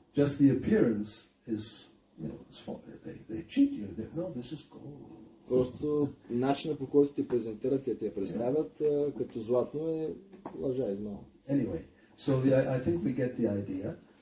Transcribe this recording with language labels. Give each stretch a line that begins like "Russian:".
English: Just the appearance is, it's false. They cheat you. No, this is gold.
Bulgarian: Просто начинът, по който ти презентират и те я представят като златно е лъжа, измама.
English: Anyway, so I think we get the idea.